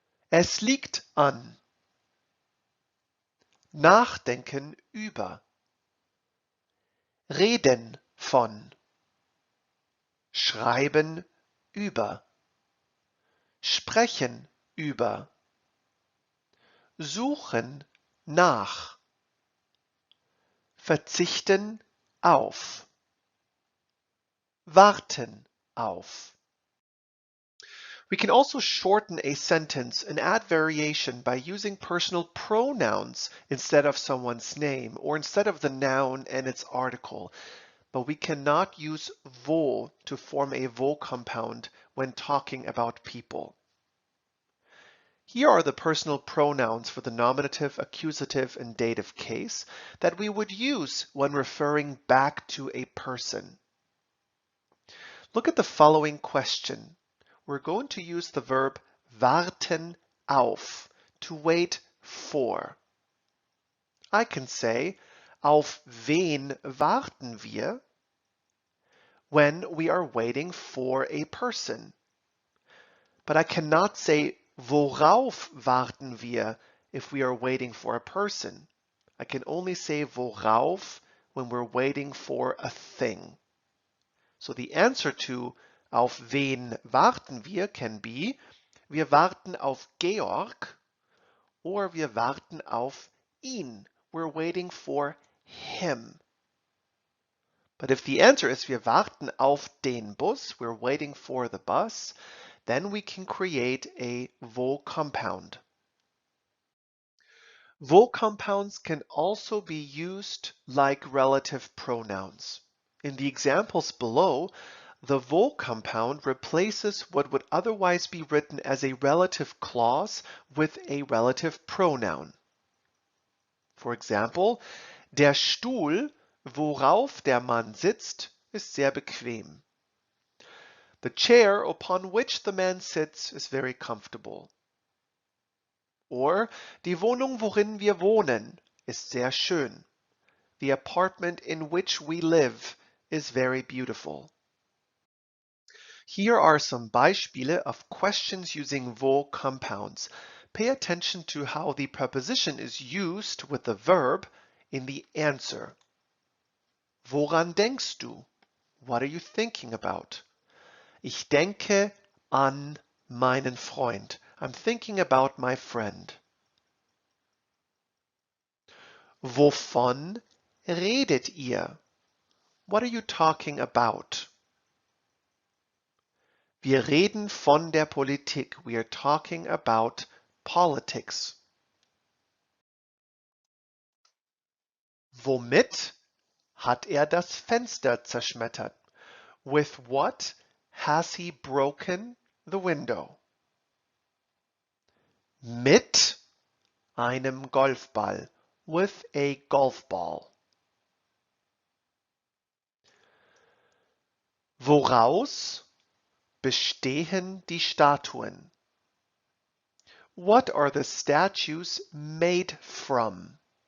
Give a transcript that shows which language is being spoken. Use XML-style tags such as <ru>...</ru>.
<de>Es liegt an, nachdenken über, reden von, schreiben über, sprechen über, suchen nach, verzichten auf, warten auf.</de> <en>We can also shorten a sentence and add variation by using personal pronouns instead of someone's name or instead of the noun and its article. But we cannot use wo to form a wo compound when talking about people. Here are the personal pronouns for the nominative, accusative, and dative case that we would use when referring back to a person. Look at the following question. We're going to use the verb warten auf, to wait for. I can say,</en> <de>auf wen warten wir?</de> <en>When we are waiting for a person. But I cannot say,</en> <de>worauf warten wir</de> <en>if we are waiting for a person. I can only say worauf when we're waiting for a thing. So the answer to</en> <de>auf wen warten wir</de> <en>can be,</en> <de>wir warten auf Georg, or wir warten auf ihn.</de> <en>We're waiting for him. But if the answer is</en> <de>wir warten auf den Bus,</de> <en>we're waiting for the bus, then we can create a wo compound. Wo compounds can also be used like relative pronouns. In the examples below, the wo compound replaces what would otherwise be written as a relative clause with a relative pronoun. For example,</en> <de>der Stuhl, worauf der Mann sitzt, ist sehr bequem.</de> <en>The chair upon which the man sits is very comfortable.</en> <de>Or, die Wohnung, worin wir wohnen, ist sehr schön.</de> <en>The apartment in which we live is very beautiful. Here are some Beispiele of questions using wo compounds. Pay attention to how the preposition is used with the verb in the answer.</en> <de>Woran denkst du?</de> <en>What are you thinking about?</en> <de>Ich denke an meinen Freund.</de> <en>I'm thinking about my friend.</en> <de>Wovon redet ihr?</de> <en>What are you talking about?</en> <de>Wir reden von der Politik.</de> <en>We are talking about politics.</en> <de>Womit hat er das Fenster zerschmettert?</de> <en>With what has he broken the window?</en> <de>Mit einem Golfball.</de> <en>With a golf ball.</en> <de>Woraus bestehen die Statuen?</de> <en>What are the statues made from?</en>